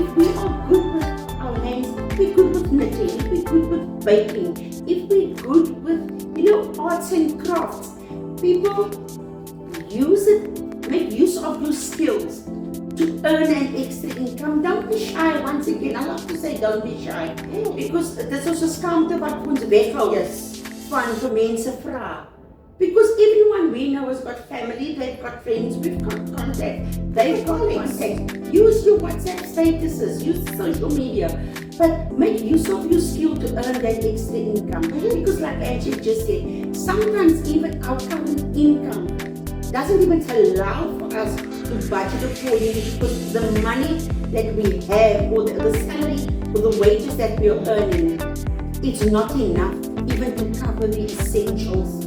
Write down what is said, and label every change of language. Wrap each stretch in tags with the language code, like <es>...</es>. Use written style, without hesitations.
<en>If we are good with our hands, if we're good with knitting, if we're good with baking, if we're good with, you know, arts and crafts, people use it, make use of your skills to earn an extra income. Don't be shy. Once again, I love to say don't be shy.</en> <af>Because dit is 'n skaamte wat ons weghou van vir mense vra.</af> <en>Because everyone we know has got family, they've got friends, we've got contact, they've got contact. Use your WhatsApp statuses, use social media, but make use of your skill to earn that extra income. Because like Angie just said, sometimes even our current income doesn't even allow for us to budget accordingly, because the money that we have, or the salary, or the wages that we are earning, it's not enough even to cover the essentials.</en>